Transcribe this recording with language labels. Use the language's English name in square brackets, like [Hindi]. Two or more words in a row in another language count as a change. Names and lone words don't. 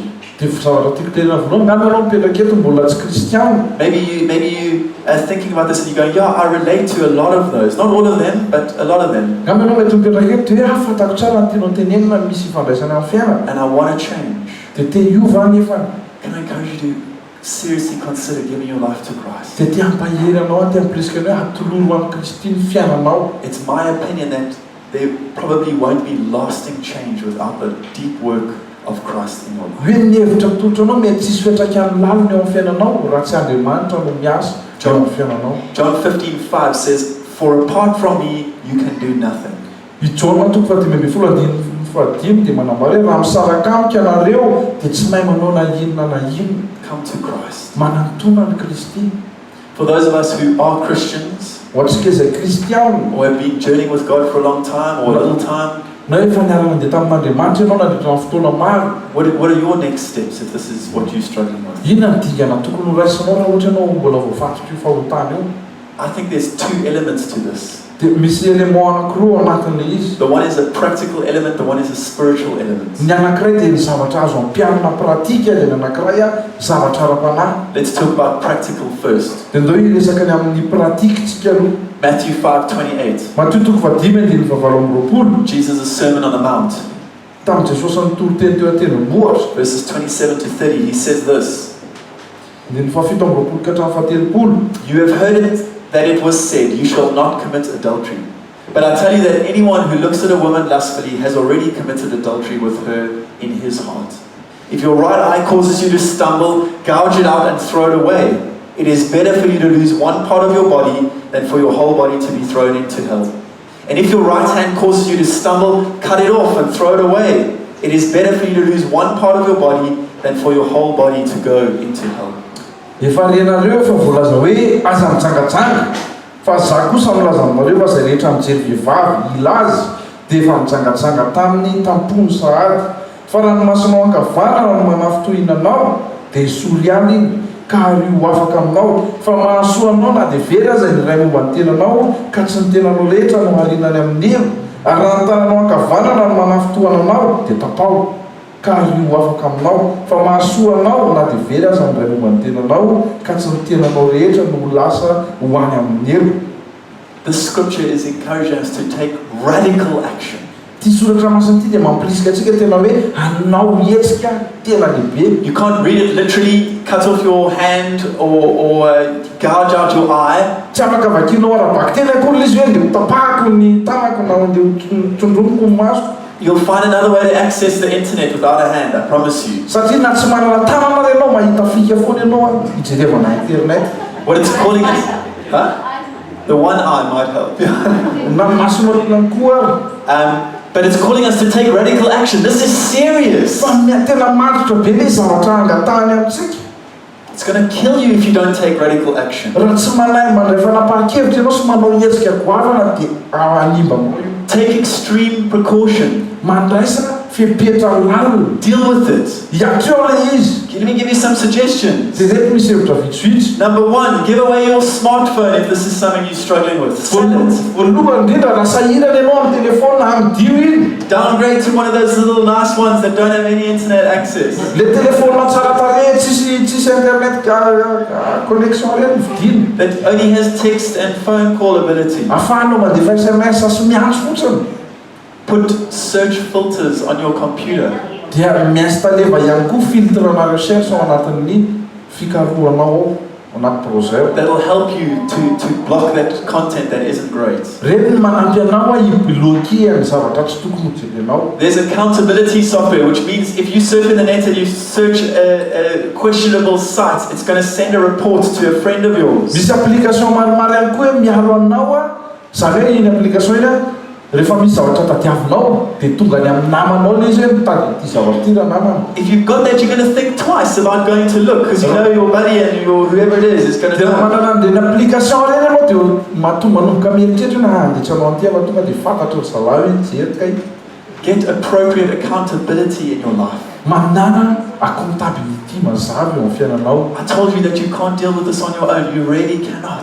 [Malagasy] Dia zavatra tiako tenena voalohany ngamba ianao mipetraka eto mbola tsy kristiana. [English] Maybe you are thinking about this and you're going, yeah, I relate to a lot of those. Not all of them, but a lot of them. [Malagasy] Ngamba ianao mety mipetraka eto dia fantako tsara ny tianao tenenina misy ifandraisana amin'ny fiainana. [English] And I want to change. [Malagasy] Dia te hiova nefa. [English] Can I encourage you to seriously consider giving your life to Christ? [Malagasy] Dia te hampahery anao te hampirisika hoe hatoloro amin'ny Kristy ny fiainanao. [English] It's my opinion that there probably won't be lasting change without the deep work of Christ in your life. [Malagasy] Hoe ny hevitra mitotro anao mety tsisy fiantraikany laliny eo amin'ny fiainanao raha tsy Andriamanitra no miasa eo amin'ny fiainanao. [English] John 15:5 says, "For apart from me, you can do nothing." [Malagasy] I Jona 15:15 dia manambara hoe raha misaraka amiko ianareo dia tsy mahay manao na inona na inona. [English] Come to Christ. [Malagasy] Manantona ny Kristy. [English] For those of us who are Christians [Malagasy] Ho antsika izay kristiana [English] or have been journeying with God for a long time or a little time, [Malagasy] na efa niarana mandeha tamin'Andriamanitra ianao nandritra amin'ny fotoana maro, [English] what are your next steps if this is what you're struggling with? [Malagasy] inona ny dingana tokony ho raisinao raha ohatra ianao mbola voafatotro io fahotana io? [English] I think there's two elements to this. [Malagasy] Dia misy élément anankiroa anatin'ilay izy. [English] The one is a practical element, the one is a spiritual element. [Malagasy] Ny anankiray dia ny zavatra azo ampianana pratika, dia ny anankiray zavatra ara-panahy. [English] Let's talk about practical first. [Malagasy] Dia ndao hiresaka ny amin'ny pratikitsika aloha. [English] Matthew 5:28. [Malagasy] Mateo 5:29. [English] Jesus' Sermon on the Mount. [Malagasy] Tamin'ny Jesosy ny toro-teny teo an-tendrombohitra. [English] Verses 27 to 30, he says this. [Malagasy] Dia ny 7 ka hatramin'ny 30. [English] You have heard it that it was said, you shall not commit adultery. But I tell you that anyone who looks at a woman lustfully has already committed adultery with her in his heart. If your right eye causes you to stumble, gouge it out and throw it away. It is better for you to lose one part of your body than for your whole body to be thrown into hell. And if your right hand causes you to stumble, cut it off and throw it away. It is better for you to lose one part of your body than for your whole body to go into hell. [Malagasy] Efa renareo efa voalaza hoe aza mitsangatsanga, fa za kosa milaza aminareo fa izay rehetra mijery vehivavy ilazy dia efa mitsangatsanga tamin'ny tampony sahady. Fa raha ny masonao ankavanana no manafy tohinanao dia isory ihany iny ka ary ho afaka aminao. Fa mahasoa anao na dia very aza ny iray momba ny tenanao ka tsy ny tenanao rehetra no harinany amin'ny hero. Ary raha ny tananao ankavanana no manafy tohananao dia tapao ka ary ho afaka aminao. Fa mahasoa anao na dia very aza ny iray momba ny tenanao ka tsy ny tenanao rehetra no lasa ho any amin'ny hero. [English] This scripture is encouraging us to take radical action. [Malagasy] Ty soratra masina ty dia mampirisika antsika tena hoe hanao hetsika tena lehibe. [English] You can't read it literally, cut off your hand or gouge out your eye. [Malagasy] Tsy afaka vakinao arabaky tena akory izy hoe dia tapahako ny tanako na dia trondromiko ny masoko. [English] You'll find another way to access the internet without a hand, I promise you. [Malagasy] Satria na tsy manana tanana ianao mahita fika foana ianao hijerevana internet. [English] What it's calling us, huh? The one eye might help. [Malagasy] Na masonao ihany koa. [English] But it's calling us to take radical action. This is serious. [Malagasy] Fa tena matotra be ilay zavatra angatahany amintsika. [English] It's going to kill you if you don't take radical action. [Malagasy] Raha tsy manahy mandray fanapahan-kevitra ianao sy manao hetsika goavana dia animba moa io. [English] Take extreme precaution. [Malagasy] Mandraisana fipetra lalina. [English] Deal with it. [Malagasy] Hiatreo ilay izy. [English] Let me give you some suggestions. [Malagasy] Dia reto misy hevitra vitsivitsy. [English] Number one, give away your smartphone if this is something you're struggling with. Sell it. [Malagasy] Voalohany indrindra raha sahirana ianao amin'ny telefona na amin'ny dio iny. [English] Downgrade to one of those little nice ones that don't have any internet access. [Malagasy] Le telefona tsara tarehy tsisy internet connexion reny vidiny. [English] That only has text and phone call ability. [Malagasy] Afahanao mandefa SMS sy miantso fotsiny. [English] Put search filters on your computer. [Malagasy] Dia miinstaleva ihany koa filtre na recherche ao anatin'ny fikarohanao ao anaty projet. [English] That will help you to block that content that isn't great. [Malagasy] Reny manampy anao ibloquer ny zavatra tsy tokony jerenao. [English] There's accountability software, which means if you surf in the net and you search a questionable site, it's going to send a report to a friend of yours. [Malagasy] Misy application maromaro ihany koa miaro anao zany hoe iny application iny rehefa misy zavatra tadiavinao dia tonga ny amin'ny namanao le izy hoe mitady ty zavatra ty raha namana. [English] If you've got that, you're going to think twice about going to look, because you know your buddy and your whoever it is going to [Malagasy] dia [English] know. [Malagasy] manana an'ireny application ireny anao dia mahatonga manomboka mieritreritra hoe handetranao an'ity anao tonga dia fantatra ry zalahy hoe jery kay. [English] Get appropriate accountability in your life. [Malagasy] manana accountability mazava eo amin'ny fiainanao. [English] I told you that you can't deal with this on your own. You really cannot.